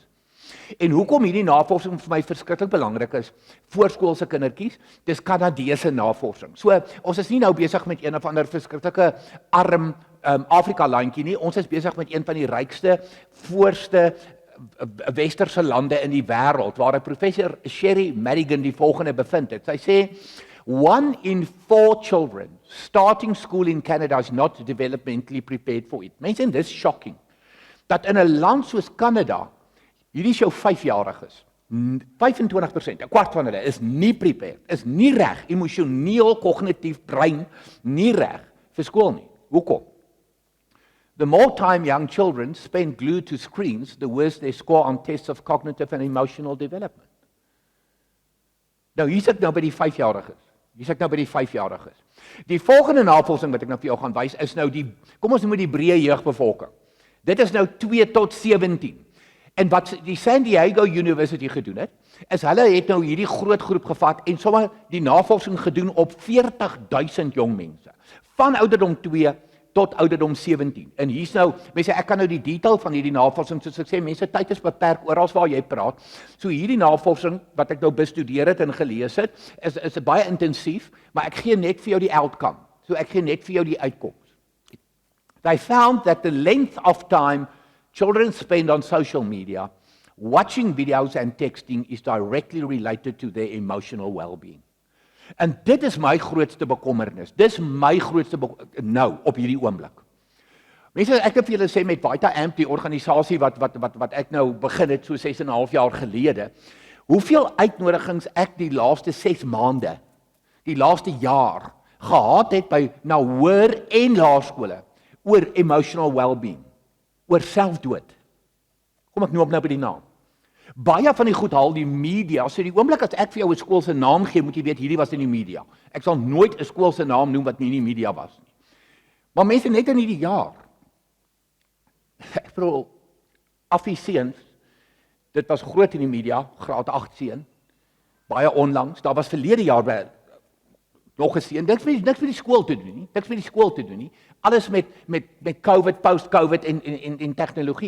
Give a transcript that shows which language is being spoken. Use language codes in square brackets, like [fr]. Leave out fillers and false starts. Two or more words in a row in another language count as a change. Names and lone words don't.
[af] En hoekom hierdie navorsing vir my verskriklik belangrik is, voorskoolse kindertjies, dis Kanadese navorsing. So, ons is nie nou besig met een of ander verskriklike arm Afrika landjie nie, ons is besig met een van die rykste, voorste westerse lande in die wêreld, waar 'n professor Sherry Madigan die volgende bevind het. Sy sê, [en] 1 in 4 children starting school in Canada is not developmentally prepared for it. [af] Mense, dis shocking. Dat in 'n land soos Canada, hierdie is jou 5-jariges, 25%, 'n kwart van hulle is nie prepared, is nie reg, emosioneel, kognitief, brein, nie reg vir skool nie. Hoekom? [en] The more time young children spend glued to screens, the worse they score on tests of cognitive and emotional development. [af] Nou, hier sit ek nou by die 5-jariges. Die volgende navorsing wat ek nou vir jou gaan wys, is nou kom ons noem die breë jeugbevolking. Dit is nou 2 tot 17. En wat die San Diego University gedoen het, is hulle het nou hierdie groot groep gevat en sommer die navorsing gedoen op 40,000 jong mense. Van ouderdom 2 tot ouderdom 17. En hier's nou, mense, ek kan nou die detail van hierdie navorsing, soos ek sê, mense, tyd is beperk oral waar jy praat. So hierdie navorsing wat ek nou bestudeer het en gelees het, is baie intensief, maar ek gee net vir jou die outcome. So ek gee net vir jou die uitkoms. [en] They found that the length of time children spend on social media, watching videos and texting is directly related to their emotional well-being. [af] En dit is my grootste bekommernis. Dis my grootste nou op hierdie oomblik. Mense, ek het vir julle sê met Vita Amp, die organisasie wat ek nou begin het so 6,5 jaar gelede, hoeveel uitnodigings ek die laaste 6 maande, die laaste jaar gehad het by hoër en laerskole oor [en] emotional well-being, [af] oor selfdood. Kom ek noem nou by die naam. Baie van die goed haal die media, so die oomblik as ek vir jou 'n skool se naam gee, moet jy weet, hierdie was in die media. Ek sal nooit 'n skool se naam noem wat nie in die media was nie. Maar mense, net in hierdie jaar, ek bedoel, Affie seuns, dit was groot in die media, graad 8 seun, baie onlangs, daar was verlede jaar by nog gesien, niks met die skool te doen nie, alles met COVID, post-COVID en tegnologie.